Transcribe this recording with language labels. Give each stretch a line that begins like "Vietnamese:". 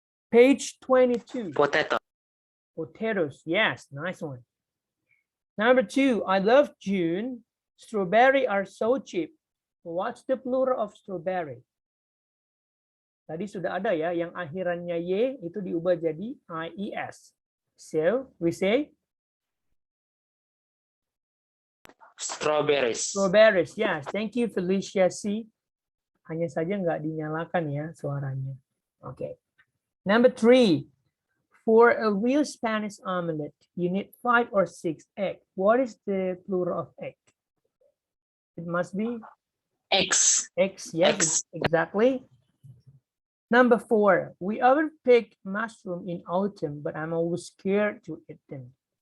English: Page 22. Potato. Potatoes, yes, nice one. Number 2, I love June. Strawberry are so cheap. What's the plural of strawberry?
Indonesian: Tadi sudah ada ya, yang akhirannya Y itu diubah jadi IES.
English: So, we say? Strawberries. Strawberries, yes. Thank you, Felicia C.
Indonesian: Hanya saja nggak dinyalakan ya suaranya.
English: Oke. Number 3. For a real Spanish omelet, you need 5 or 6 eggs. What is the plural of egg? It must be X. eggs. Yes, exactly. Number 4. We often pick mushroom in autumn, but I'm always scared to eat them.